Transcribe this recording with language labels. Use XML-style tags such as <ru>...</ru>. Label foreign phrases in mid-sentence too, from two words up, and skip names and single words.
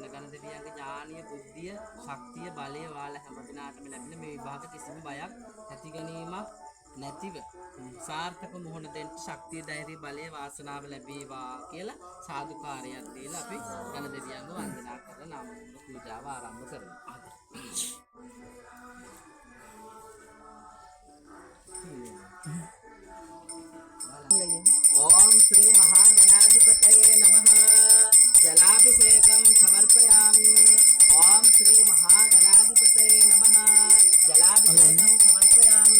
<si>ගණදෙවියන්ගේ ඥානීය බුද්ධිය, ශක්තිය, බලය ඔයාලා හැම දිනාටම ලැබෙන මේ විභාග කිසිම බයක් ඇති ගැනීමක් නැතිව සාර්ථක මුහුණ දෙන්න ශක්තිය, ධෛර්ය, බලය, වාසනාව ලැබේවා කියලා සාදුකාරයක් දීලා අපි ගණදෙවියන්ව වන්දනා කරලා නාම පූජාව ආරම්භ කරනවා.</si> <sa>ओम श्री महागणाधिपतये नमः जलाभिषेकं समर्पयामि। ओम श्री महागणाधिपतये नमः जलाभिषेकं समर्पयामि।</sa>